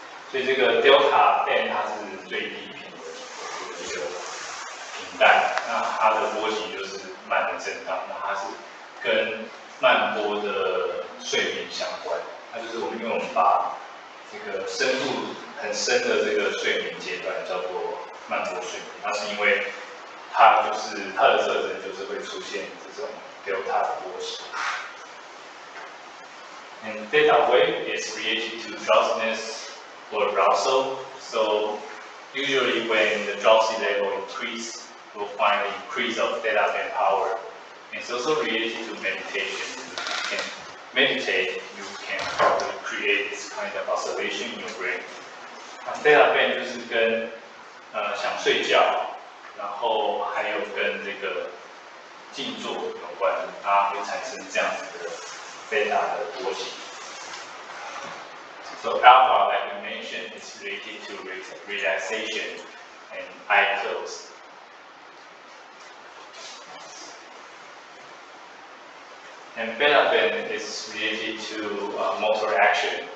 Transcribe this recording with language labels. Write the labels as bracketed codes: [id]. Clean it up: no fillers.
[zh] 所以这个 delta band 它是最低频的一个频带，那它的波形就是慢的震荡，那它是跟慢波的睡眠相关。它就是因为我们把这个深度很深的这个睡眠阶段叫做慢波睡眠，那是因为它的特征就是会出现这种 delta 的波形。 [en] And theta wave is related to drowsiness or arousal. So usually when the drowsy level increase, we'll find an increase of theta band power. And it's also related to meditation. You can meditate, you can probably create this kind of oscillation in your brain. [zh] Theta band 就是跟想睡觉，然后还有跟这个静坐有关，它会产生这样子的 theta 的波形。 [en] So alpha, like we mentioned, is related to relaxation and eye close. And beta band is related to motor action.